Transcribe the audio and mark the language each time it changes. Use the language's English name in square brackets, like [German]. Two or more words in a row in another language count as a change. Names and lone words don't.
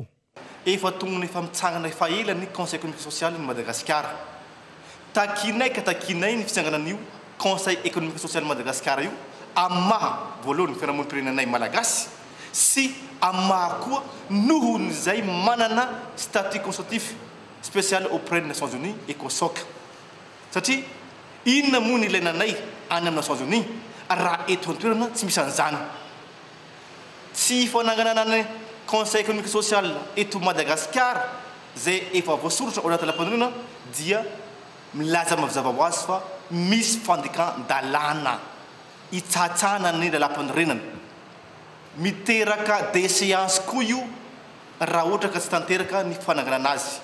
[Malagasy] Efa tonga efa mitsangana efa ela ny Conseil économique social ny Madagascar. Takinay ny fitsanganan'io Conseil économique social Madagascar io amin'ny maha voalohany fiarahamonim-pirenenay malagasy sy amin'ny maha koa nohon'izay manana [French] statut constitutif spécial auprès des Nations Unies ECOSOC [Malagasy] satria inona moa ny ilainanay any amin'ny Nations Unies raha eto an-toerana tsy misy an'izany tsy fananganana conseil économique social eto Madagascar zay efa voasorotra ao anaty lapanirina dia milaza mazava ho azy fa misy fandekan-dalàna hitsatsana ny lalam-panorenana miteraka déséance koa io raha ohatra ka tsy tanteraka ny fananganana azy.